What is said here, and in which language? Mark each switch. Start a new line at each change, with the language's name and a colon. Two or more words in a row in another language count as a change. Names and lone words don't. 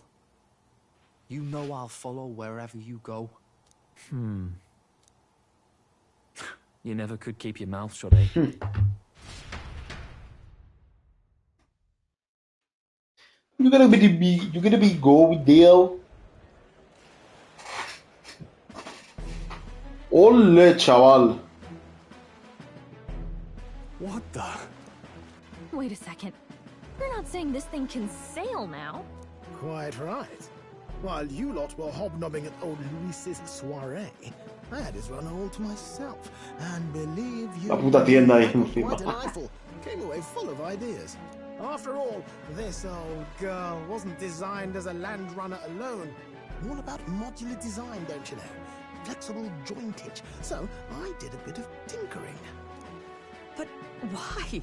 English: You know I'll follow wherever you go. You never could keep your mouth shut, eh? You gonna be go with Dale.
Spanish: Ole, chaval.
English: What the? Wait a second. You're not saying this thing can sail now? Quite right. While you lot were hobnobbing at old Luis's soiree, I had his run all to myself, and believe you
Spanish: La puta tienda ahí
English: me,
Spanish: encima.
English: quite delightful. Came away full of ideas. After all, this old girl wasn't designed as a land runner alone. All about modular design, don't you know? Flexible jointage. So I did a bit of tinkering. But why?